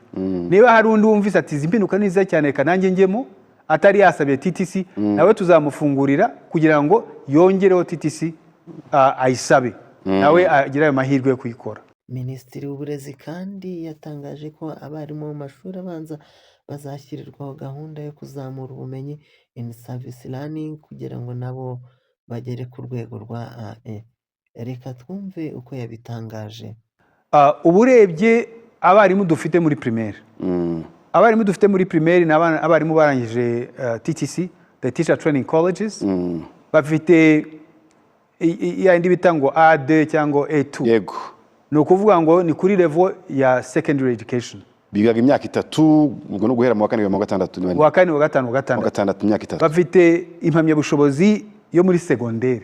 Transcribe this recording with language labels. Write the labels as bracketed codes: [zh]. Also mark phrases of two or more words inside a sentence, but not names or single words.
[rw] Niba hari undi wumvise ati izi mpinduka niza cyane reka nanjye ngemo atari yasabye TTC, nawe tuzamufungurira kugira ngo yongereho TTC ayisabe nawe agira ayo mahirwe yo kuyikora. Minisitiri w'Uburezi kandi yatangaje ko abarimu mu mashuri abanza bazashyirirwaho gahunda yo kuzamura ubumenyi [en] in service learning [rw] kugira ngo nabo bagere ku rwego rwa A1. Reka twumve uko yabitangaje. Uburebye abarimu dufite muri primaire, abarimu dufite muri primaire n'abarimu barangije TTC, [en] the teacher training colleges, [rw] bafite yandi bitango A2 cyangwa A2. Yego no kuvuga ngo ni kuri level ya [en] secondary education. [rw] Bigaga imyaka 3 ubwo no guhera mu wa 4 wa 6 wa 4 wa 5 wa 6 imyaka 3. Bafite impamyabushobozi yo muri secondaire.